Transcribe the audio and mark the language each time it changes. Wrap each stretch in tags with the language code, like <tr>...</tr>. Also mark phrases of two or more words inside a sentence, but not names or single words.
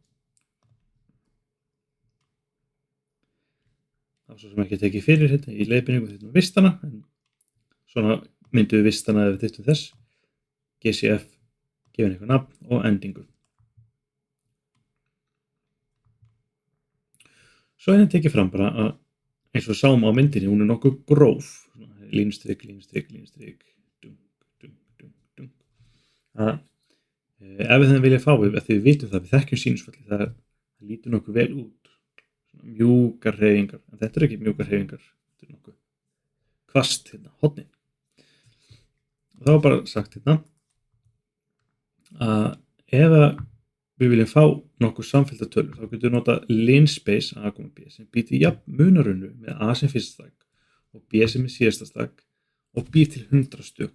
<is>Það var svo sem ekki tekið fyrir hérna í leiðbeiningu þetta með vistana, en svona myndum við vistana ef við þyrftum þess. GCF, gefin eitthvað nafn og endingu. Svo hérna tekið fram bara að eins og við sáum á myndinni, hún nokkuð gróf. Línustrik, línustrik, línustrik, dung, dung, dung, dung. Ef við hefðum viljað fá við, því við vitum það, við þekkjum sínusfalli, það lítur nokkuð vel út. Mjúkar hreyfingar, en þetta er ekki mjúkar hreyfingar, þetta er nokkuð hvasst hérna, hornin. Og það var bara sagt hérna að ef við viljum fá nokkuð samfellda tölur, þá getum við nota linspace A, B sem býr til jafn munarunnu með A sem fyrsta stakk og B sem er síðasta stakk og býr til 100 stök.</is>